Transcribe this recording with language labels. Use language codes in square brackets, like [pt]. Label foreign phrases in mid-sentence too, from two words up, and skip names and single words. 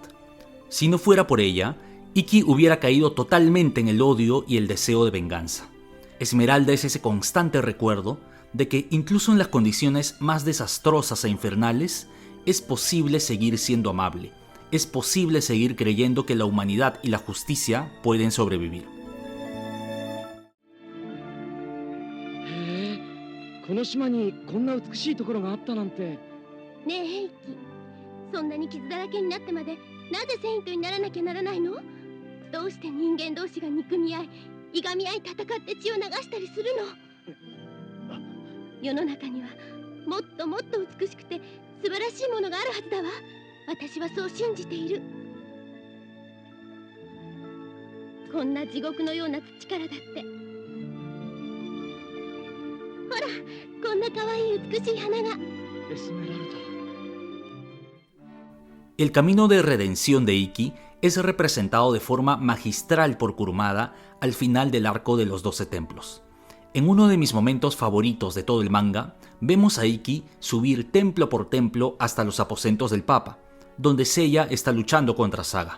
[es] Si no fuera por ella, Ikki hubiera caído totalmente en el odio y el deseo de venganza. Esmeralda es ese constante recuerdo de que incluso en las condiciones más desastrosas e infernales, es posible seguir siendo amable, es posible seguir creyendo que la humanidad y la justicia pueden sobrevivir. [ja] この島にこんな美しいところがあったなんて。ねえヘイキ、そんなに傷だらけになってまでなぜセイントにならなきゃならないの？どうして人間同士が憎み合い、いがみ合い戦って血を流したりするの？世の中にはもっともっと美しくて素晴らしいものがあるはずだわ。私はそう信じている。こんな地獄のような土からだって。ほら、こんな可愛い美しい花が。 [es] El camino de redención de Ikki es representado de forma magistral por Kurumada al final del arco de los 12 templos. En uno de mis momentos favoritos de todo el manga, vemos a Ikki subir templo por templo hasta los aposentos del Papa, donde Seiya está luchando contra Saga.